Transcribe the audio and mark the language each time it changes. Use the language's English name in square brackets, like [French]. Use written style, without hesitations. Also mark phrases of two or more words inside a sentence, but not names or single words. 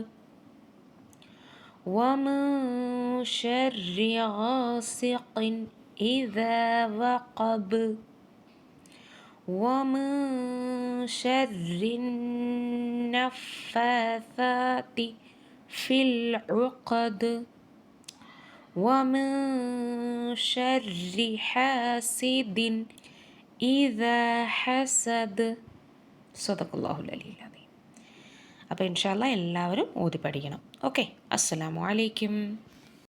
[Arabic] ومن شر غاسق إذا وقب ومن شر النفاثات في العقد ومن شر حاسد إذا حسد صدق الله العلي العظيم. [Malayalam] അപ്പോൾ [Arabic] إن شاء الله [Malayalam] എല്ലാവരും ഓതി പഠിക്കണം. [Arabic] ഓക്കെ, السلام عليكم.